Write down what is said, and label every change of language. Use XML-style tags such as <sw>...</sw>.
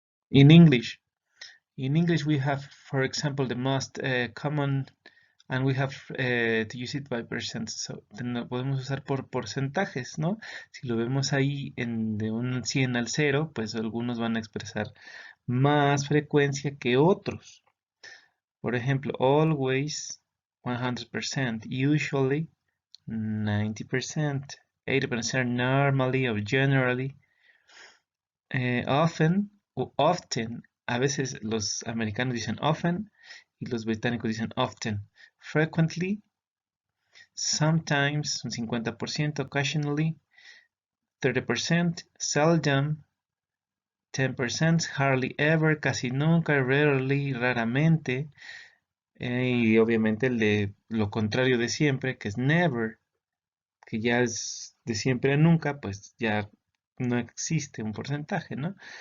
<en>In English we have, for example, the most common, and we have to use it by percent, so</en> <es>podemos usar por porcentajes, ¿no? Si lo vemos ahí de un 100 al 0, pues algunos van a expresar más frecuencia que otros. Por ejemplo, always 100%, usually 90%, 80% normally or generally, often o often. A veces los americanos dicen often y los británicos dicen often. Frequently, sometimes, un 50%, occasionally, 30%, seldom, 10%, hardly ever, casi nunca, rarely, raramente, y obviamente el de lo contrario de siempre, que es never, que ya es de siempre a nunca, pues ya no existe un porcentaje, ¿no?</es>